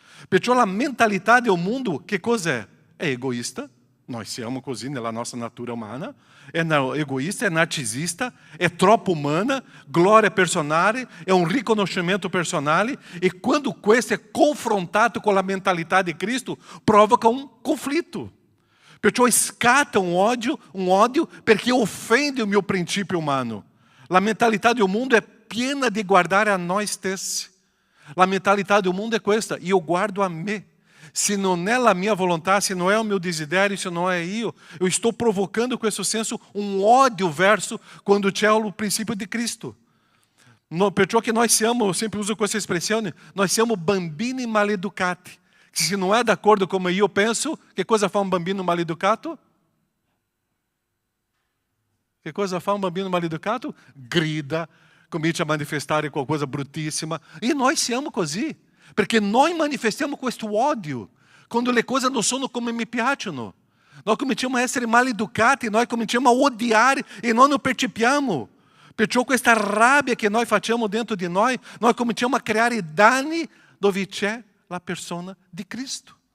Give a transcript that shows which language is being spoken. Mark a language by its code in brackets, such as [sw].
[it] Perciò la mentalità del mondo, che cos'è? È egoista, noi siamo così nella nostra natura umana, è egoista, è narcisista, è troppo umana, glória personale, è un riconoscimento personale e quando questo è confrontato con la mentalità di Cristo, provoca un conflitto. Perciò scatta un odio perché offende il mio principio umano. La mentalità del mondo è piena di guardare a noi stessi. La mentalità del mondo è questa, io guardo a me. [pt] Se não é a minha vontade, se não é o meu desidério, se não é eu estou provocando com esse senso um ódio [it] verso quando c'è [pt] o princípio de Cristo. [it] Perciò che nós siamo, eu sempre uso questa espressione, nós siamo bambini maleducati. [pt] Se não é de acordo com como eu penso, que coisa fa um [it] bambino maleducato? [pt] Que coisa [it] fa um bambino maleducato? Grida, comincia a manifestare qualcosa bruttissima. E noi siamo così, perché noi manifestiamo questo odio quando le cose non sono come mi piacciono. Noi cominciamo a essere maleducati, noi cominciamo a odiare e noi non percepiamo. Perciò questa rabbia che noi facciamo dentro di noi cominciamo a creare danni dove c'è la persona di Cristo.